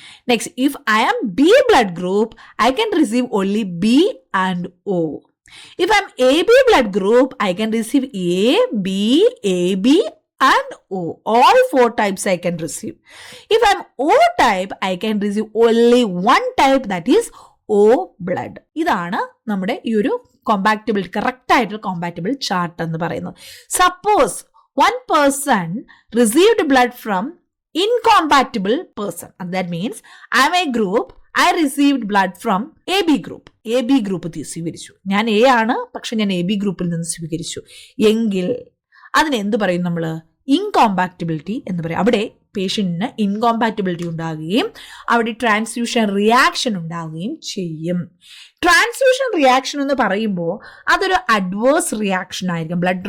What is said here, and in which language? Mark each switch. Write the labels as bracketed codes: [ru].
[en] Next, if I am B blood group, I can receive only B and O. If I am AB blood group, I can receive A, B, AB and O. All 4 types I can receive. If I am O type, I can receive only one type, that is O blood. [ml] ഇതാണ് നമ്മുടെ ഈ ഒരു compatibility, correct ആയിട്ടുള്ള compactable chart എന്ന് പറയുന്നത്. [en] Suppose 1 person received blood from incompatible person, and that means I am a group, I received blood from AB group. [ml] AB group സ്വീകരിച്ചു, ഞാൻ A ആണ് പക്ഷെ ഞാൻ AB ഗ്രൂപ്പിൽ നിന്ന് സ്വീകരിച്ചു എങ്കിൽ അതിന് എന്ത് പറയും നമ്മൾ? ഇൻകോമ്പാക്റ്റബിലിറ്റി എന്ന് പറയും. അവിടെ പേഷ്യന്റിന് ഇൻകോമ്പാക്റ്റബിലിറ്റി ഉണ്ടാകുകയും അവിടെ ട്രാൻസ്ഫ്യൂഷൻ റിയാക്ഷൻ ഉണ്ടാവുകയും ചെയ്യും. ട്രാൻസ്ഫ്യൂഷൻ റിയാക്ഷൻ എന്ന് പറയുമ്പോൾ അതൊരു അഡ്വേഴ്സ് റിയാക്ഷൻ ആയിരിക്കും.